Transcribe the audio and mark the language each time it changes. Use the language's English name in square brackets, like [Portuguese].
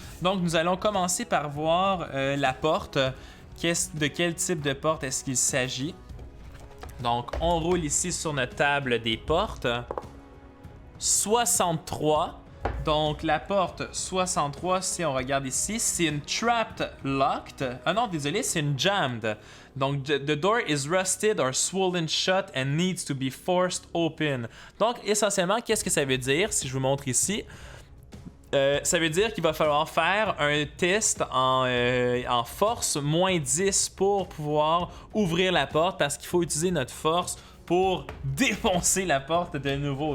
[French] Donc nous allons commencer par voir la porte. De quel type de porte est-ce qu'il s'agit? Donc on roule ici sur notre table des portes. 63. Donc, la porte 63, si on regarde ici, c'est une trapped locked. Ah non, désolé, c'est une jammed. [English] Donc, the door is rusted or swollen shut and needs to be forced open. [French] Donc, essentiellement, qu'est-ce que ça veut dire, si je vous montre ici? Ça veut dire qu'il va falloir faire un test en force moins 10 pour pouvoir ouvrir la porte parce qu'il faut utiliser notre force pour défoncer la porte de nouveau.